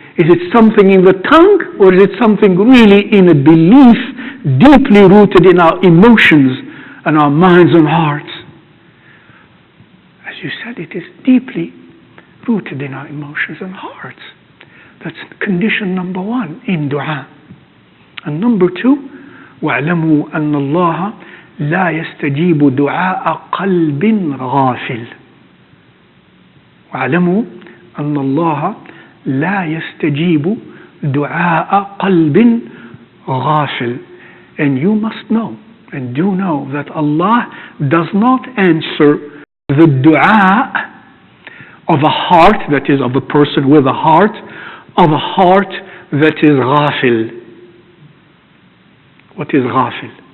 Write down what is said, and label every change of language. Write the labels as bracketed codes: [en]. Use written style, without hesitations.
[en] Is it something in the tongue or is it something really in a belief deeply rooted in our emotions and our minds and hearts? As you said, it is deeply rooted in our emotions and hearts. That's condition number one in dua. And number two, [ar] وَاعْلَمُوا أَنَّ اللَّهَ لَا يَسْتَجِيبُ دُعَاءَ قَلْبٍ غَافِلٍ. وَاعْلَمُوا أَنَّ اللَّهَ لا يستجيب دعاء قلب غافل. [en] And you must know and do know that Allah does not answer the dua of a heart, that is of a person with a heart, of a heart that is ghafil. What is ghafil?